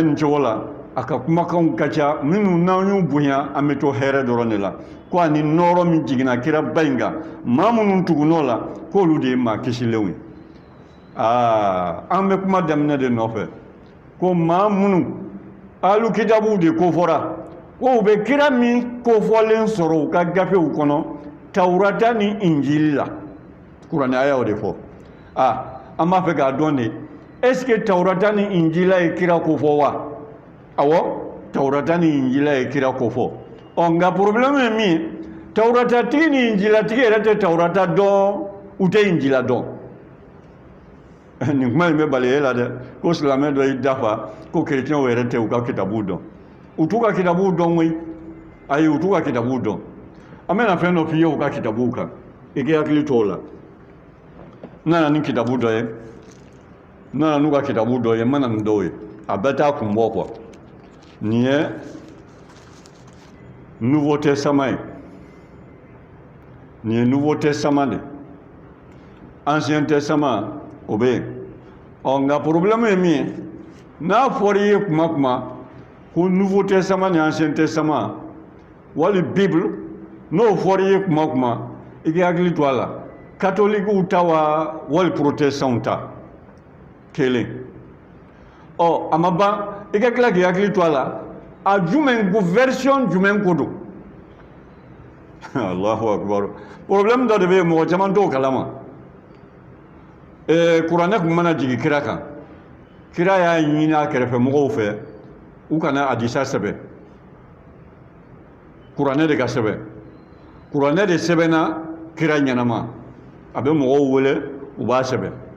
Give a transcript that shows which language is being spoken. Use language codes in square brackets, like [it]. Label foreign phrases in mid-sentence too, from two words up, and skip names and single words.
[bm] nin cogo la a ka kumakanw ka ca minnu n'an y'u bonya an bɛ to hɛrɛ dɔrɔn de la ko ani nɔɔrɔ min jiginna kiraba in kan maa minnu tugunn'o la k'olu de ye maa kisilenw ye an bɛ kuma daminɛ de nɔfɛ ko maa minnu alu kitabuw de kofɔra ko u bɛ kira min kofɔlen sɔrɔ u ka gafew kɔnɔ tawurata ni injili la kuranɛ a y'o de fɔ an b'a fɛ k'a dɔn de [fr] est-ce que [bm] tawurata ni injila ye kira kofɔ wa awɔ tawurata ni injila ye kira kofɔ nka problème ye min ye tawuratatigi ni injilatigi yɛrɛ tɛ tawurata dɔn u tɛ injila dɔn nin kuma in bɛ bali e la dɛ ko silamɛ dɔ y'i dafa ko kerecɛnw yɛrɛ tɛ u ka kitabuw dɔn u t'u ka kitabuw dɔn koyi ayi u t'u ka kitabuw dɔn an bɛna fɛn dɔ f'i ye u ka kitabuw kan i k'i hakili to o la n nana ni kitabu dɔ ye n nana n'u ka kitabu dɔ ye n ma na nin dɔw ye a bɛɛ t'a kun bɔ quoi nin ye [fr] nouveau testament [bm] ye nin ye [fr] nouveau testament [bm] de [fr] ancien testament [bm] o bɛ yen nka problème ye min ye n'a fɔra i ye kuma o kuma ko [fr] nouveau testament [bm] ni [fr] ancien testament [bm] wali bible n'o fɔra i ye kuma o kuma i k'i hakili to a la catholiquew ta wa wali protestantw ta kelen a ma ban i ka tila k'i hakili to a la a jumɛn ko version jumɛn ko don [ar] الله أكبر [bm] problème dɔ de bɛ yen mɔgɔ caman t'o kalama kuranɛ tun mana jigin kira kan kira y'a ɲini a kɛrɛfɛ mɔgɔw fɛ u kana hadisa sɛbɛn kuranɛ de ka sɛbɛn kuranɛ de sɛbɛnna kira ɲɛnama a bɛ mɔgɔw wele u b'a sɛbɛn